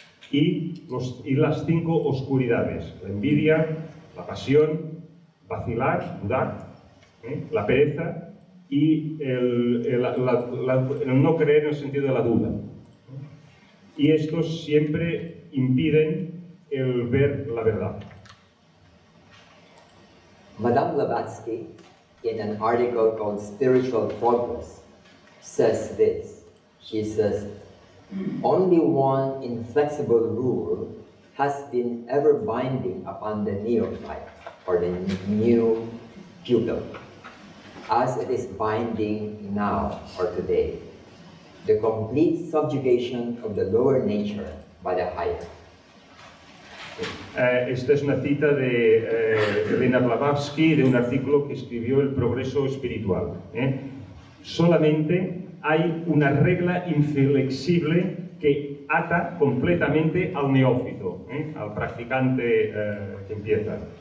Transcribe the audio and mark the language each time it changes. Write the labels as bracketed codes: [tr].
[es] Y las 5 oscuridades: la envidia, la pasión, vacilar, dudar, la pereza y el no creer en el sentido de la duda. Y estos siempre impiden el ver la verdad. [en] Madame Blavatsky, in an article called Spiritual Progress, says this. She says, only one inflexible rule has been ever binding upon the neophyte or the new pupil, as it is binding now or today, the complete subjugation of the lower nature by the higher. [es] Esta es una cita de Elena Blavatsky, de un artículo que escribió El progreso espiritual. Solamente hay una regla inflexible que ata completamente al neófito, al practicante que empieza.